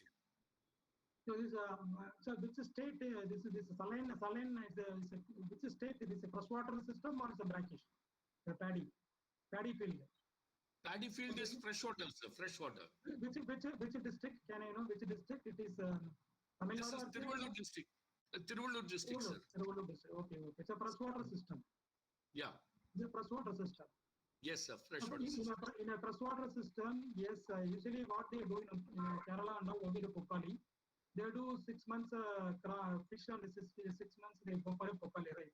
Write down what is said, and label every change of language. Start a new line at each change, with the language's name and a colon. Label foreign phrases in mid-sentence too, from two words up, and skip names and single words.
English: So this, which state this saline which state is a freshwater system or is a brackish? The paddy field. Paddy field is freshwater, sir. Freshwater. Which district? Can I know which district it is? This is Tiruvallur district. Tiruvallur district, sir. Tiruvallur district. Okay. It's a freshwater system. Yeah. It's a freshwater system. Yes, sir. Freshwater system. In a freshwater system, yes. Usually, what they do in Kerala and now only the Pokali, they do 6 months fish and 6 months they go for a Pokali, right?